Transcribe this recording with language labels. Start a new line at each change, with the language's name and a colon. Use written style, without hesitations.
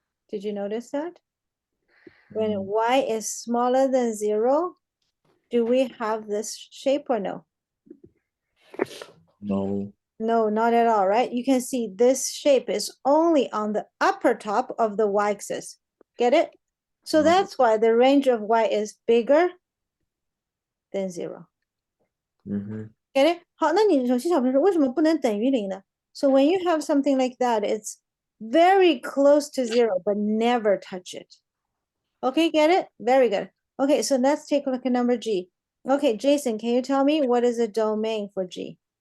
English: Did you notice that? When y is smaller than 0, do we have this shape or no? No. No, not at all, right? You can see this shape is only on the upper top of the y-axis. Get it? So that's why the range of y is bigger than 0. Get it?
Chinese: 好，那你首先小朋友说为什么不能等于0呢？
English: So when you have something like that, it's very close to 0, but never touch it. Okay, get it? Very good. Okay, so let's take a look at number G. Okay, Jason, can you tell me what is a domain for G?